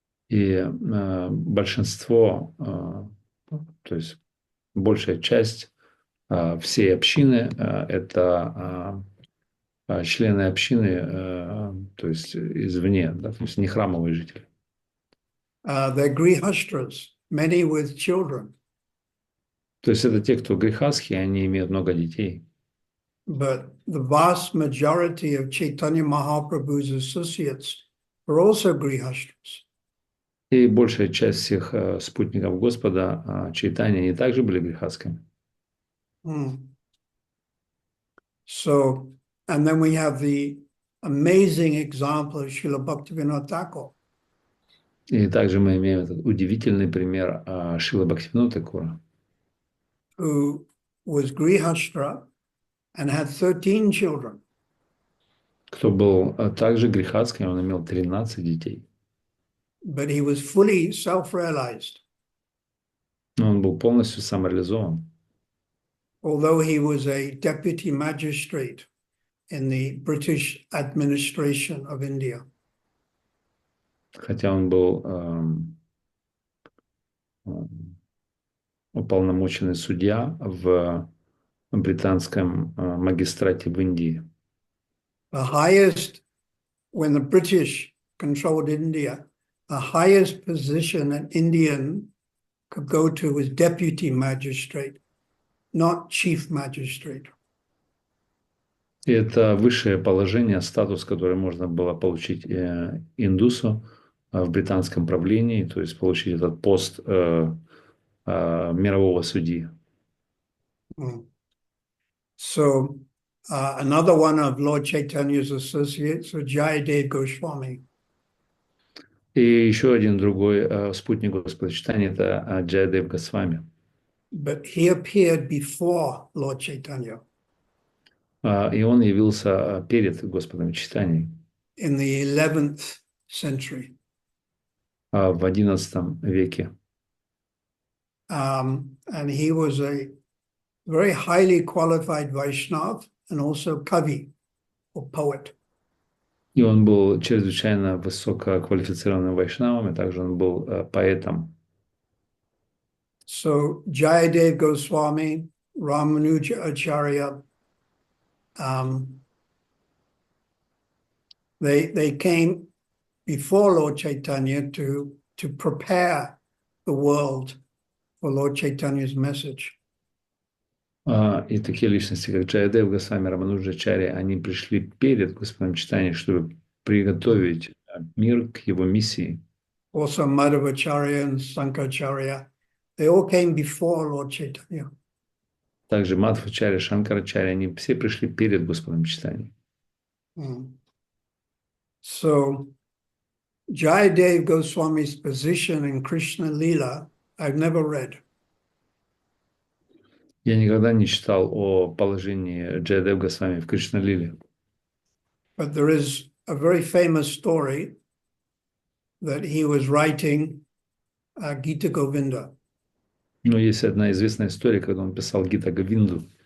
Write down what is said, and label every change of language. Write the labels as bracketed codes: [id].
[ru] И большинство, то есть большая часть всей общины, это члены общины, то есть извне, да, то есть не храмовые жители. [en] They're grihastras, many with children. [ru] То есть это те, кто грехастхи, они имеют много детей. [en] But the vast majority of Chaitanya Mahaprabhu's associates are also grihastras. [ru] И большая часть всех спутников Господа, Чайтаньи, они также были грехастхами. [en] So, and then we have the amazing example of Srila Bhaktivinoda Thakur. [ru] И также мы имеем этот удивительный пример Шрилы Бхактивинода Тхакура, [en] Who was grihastra and had 13 children. [ru] кто был также грехастхой, он имел 13 детей. [en] But he was fully self-realized. [ru] Но он был полностью самореализован. [en] Although he was a deputy magistrate in the British administration of India. [ru] Хотя он был уполномоченный судья в британском магистрате в Индии. [en] The highest, when the British controlled India, the highest position an Indian could go to was deputy magistrate, not chief magistrate. [ru] И это высшее положение, статус, который можно было получить индусу в британском правлении, то есть получить этот пост мирового судьи. [en] So another one of Lord Chaitanya's associates was Jayadev Goswami. [ru] И еще один другой спутник Господа Чайтаньи — это Джаядев Госвами. [en] But he appeared before Lord Chaitanya. [ru] И он явился перед Господом Чайтаньей [en] In the 11th century. [ru] в XI веке. [en] And he was a very highly qualified Vaishnav and also Kavi, or poet. [ru] И он был чрезвычайно высококвалифицированным вайшнавом, и также он был поэтом. [en] So Jayadev Goswami, Ramanuja Acharya, they came before Lord Chaitanya to prepare the world for Lord Chaitanya's message. [ru] И такие личности, как Джаядев Госвами, Рамануджа Ачарья, они пришли перед Господом Чайтаньей, чтобы приготовить мир к его миссии. [en] also Madhavacharya and Sankaracharya, they all came before Lord Chaitanya. [ru] Также Мадхвачарья, Шанкарачарья, они все пришли перед Господом Чайтаньей. [en] So, Jayadev Goswami's position in Krishna Lila, I've never read. [ru] Я никогда не читал о положении Джайадев Госвами в Кришна-лиле. [en] But there is a very famous story that he was writing Gita Govinda. [ru] Но есть одна известная история, когда он писал Гита Говинду.